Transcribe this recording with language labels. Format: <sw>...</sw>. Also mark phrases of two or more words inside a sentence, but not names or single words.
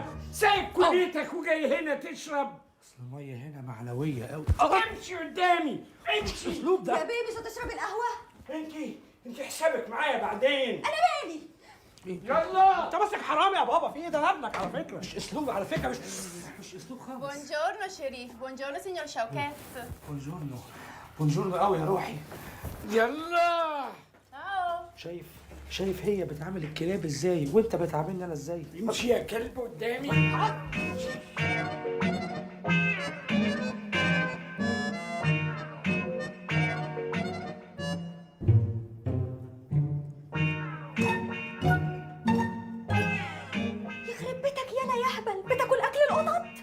<ar>سايب كليتك وجاي هنا تشرب؟ اصل الميه هنا معنويه قوي. امشي قدامي، امشي. الاسلوب يا ده. بيه مش هتشرب القهوه؟ انت حسابك معايا بعدين. انا مالي. يلا. انت ماسك حرامي يا بابا، في ايه ده؟ ابنك على فكره. مش اسلوب على فكره، مش اسلوب خالص.</ar> <it>Buongiorno شريف، buongiorno signor شوكات.</it> <ar>بونجورنو قوي يا روحي. يلا. Ciao. شايف هي بتعامل الكلاب ازاي وانت بتعاملني انا ازاي؟ امشي يا كلب قدامي. يخرب بيتك يالا يا اهبل، بتاكل اكل القطط؟</ar>